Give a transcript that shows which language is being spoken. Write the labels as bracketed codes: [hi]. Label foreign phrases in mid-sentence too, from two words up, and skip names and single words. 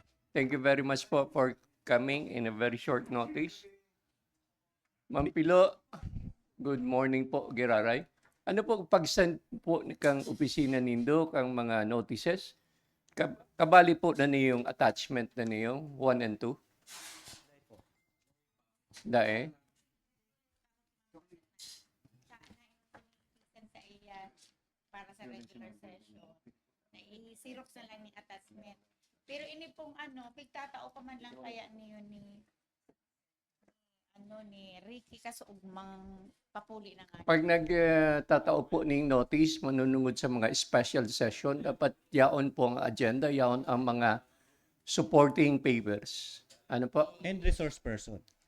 [en] Thank you very much po for coming in a very short notice. Ma'am Pilo, good morning po, Giraray. [bik] Ano po pag-send po ni kang opisina nindo kang mga notices? Kabali po na niyong attachment na niyong 1 and 2? Dae? sa iya para sa [en] regular session. [bik] Na i-xerox na lang ni attachment. Pero ini pong pigtatao pa man lang kaya niyo ni Ricky kaso ugmang papuli na nga. Pag nagtatao po ng notice, manunungod sa mga [en] special session, [bik] dapat yaon po ang agenda, yaon ang mga [en] supporting papers. [tl] Ano po? [en] And resource person.